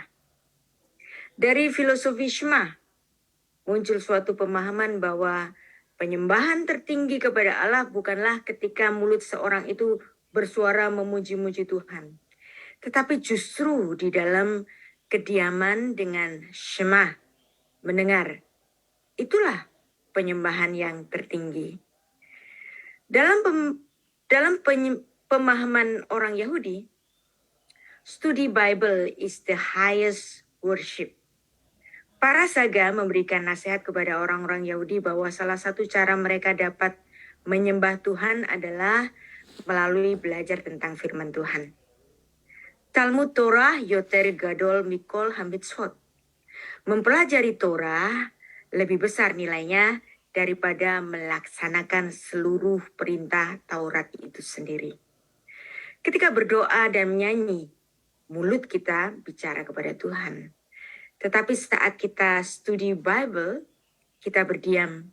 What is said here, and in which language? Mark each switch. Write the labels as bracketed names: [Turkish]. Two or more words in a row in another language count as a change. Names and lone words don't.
[Indonesian] Dari filosofi Shema muncul suatu pemahaman bahwa penyembahan tertinggi kepada Allah bukanlah ketika mulut seorang itu bersuara memuji-muji Tuhan, tetapi justru di dalam kediaman dengan Shema, mendengar. Itulah penyembahan yang tertinggi. Dalam pemahaman orang Yahudi, studi [English] Bible is the highest worship. [Indonesian] Para saga memberikan nasihat kepada orang-orang Yahudi bahwa salah satu cara mereka dapat menyembah Tuhan adalah melalui belajar tentang firman Tuhan. [Hebrew] תלמוד תורה יותר גדול מכל המצוות. [Indonesian] Mempelajari Torah lebih besar nilainya daripada melaksanakan seluruh perintah Taurat itu sendiri. Ketika berdoa dan menyanyi, mulut kita bicara kepada Tuhan. Tetapi saat kita studi Bible, kita berdiam.